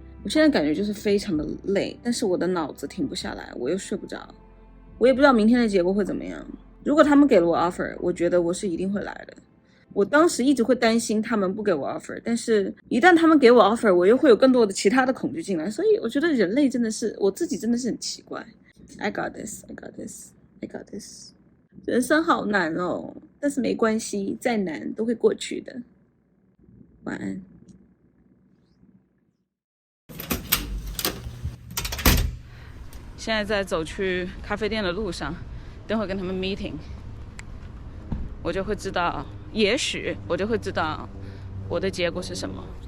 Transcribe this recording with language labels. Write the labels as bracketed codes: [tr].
[zh] 我现在感觉就是非常的累，但是我的脑子停不下来，我又睡不着，我也不知道明天的结果会怎么样。如果他们给了我 offer， 我觉得我是一定会来的。我当时一直会担心他们不给我 offer， 但是一旦他们给我 offer， 我又会有更多的其他的恐惧进来。所以我觉得人类真的是，我自己真的是很奇怪。 [en] I got this, I got this, I got this。 [zh] 人生好难哦，但是没关系，再难都会过去的。晚安。现在在走去咖啡店的路上，等会跟他们 meeting， 我就会知道，也许我就会知道我的结果是什么。